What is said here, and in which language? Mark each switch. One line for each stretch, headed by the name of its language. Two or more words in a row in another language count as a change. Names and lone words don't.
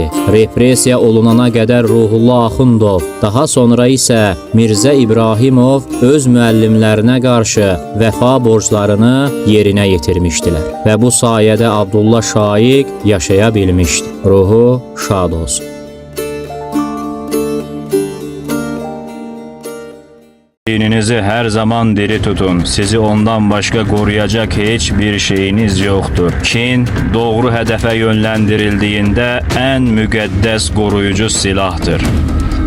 Azerbaijani: Repressiya olunana qədər Ruhullah Axundov, daha sonra isə Mirzə İbrahimov öz müəllimlərinə qarşı vəfa borclarını yerinə yetirmişdilər. Və bu sayədə Abdullah Şaiq yaşaya bilmişdi. Ruhu şad olsun.
Turkish: Dininizi her zaman diri tutun. Sizi ondan başka koruyacak hiçbir şeyiniz yoktur. Kin, doğru hedefe yönlendirildiğinde en müqəddəs koruyucu silahtır.